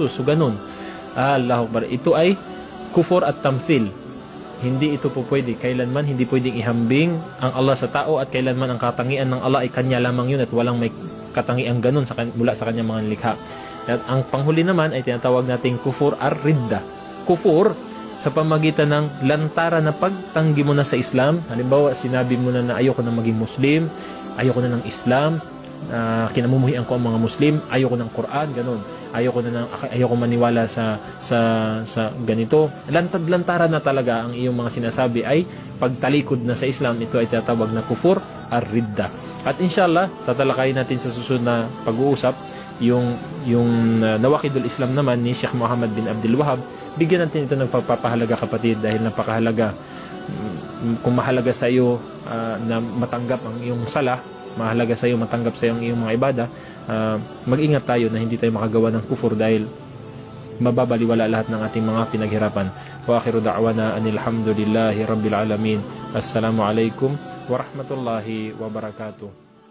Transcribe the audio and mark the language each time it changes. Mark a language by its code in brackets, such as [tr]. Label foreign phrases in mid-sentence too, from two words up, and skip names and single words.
[tl] So ganun. [ar] الله أكبر. [tl] Ito ay [ar] كفر التمثيل. [tl] Hindi ito po pwede. Kailanman hindi pwedeng ihambing ang Allah sa tao at kailanman ang katangian ng Allah ay kanya lamang yun at walang may katangian ganun mula sa kanyang mga likha. At ang panghuli naman ay tinatawag nating [ar] كفر الردة. [tl] Kufur sa pamagitan ng lantaran na pagtanggi mo na sa Islam. Halimbawa, sinabi mo na ayoko na maging Muslim, ayoko na ng Islam, kinamumuhian ko ang mga Muslim, ayoko ng Quran, ganun. Ayoko maniwala sa ganito. Lantad-lantaran na talaga ang iyong mga sinasabi ay pagtalikod na sa Islam. Ito ay tinatawag na [ar] كفر الردة. [tl] At inshallah, tatalakayin natin sa susunod na pag-uusap yung Nawaqidul Islam naman ni Sheikh Muhammad bin Abdul Wahhab. Bigyan natin ito ng pagpapahalaga, kapatid, dahil napakahalaga. Kung mahalaga sa iyo na matanggap ang iyong sala, mahalaga sa iyo matanggap sa iyong mga ibada, mag-ingat tayo na hindi tayo makagawa ng kufur dahil mababaliwala lahat ng ating mga pinaghirapan. [ar] وآخر دعوانا أن الحمد لله رب العالمين. السلام عليكم ورحمة الله وبركاته.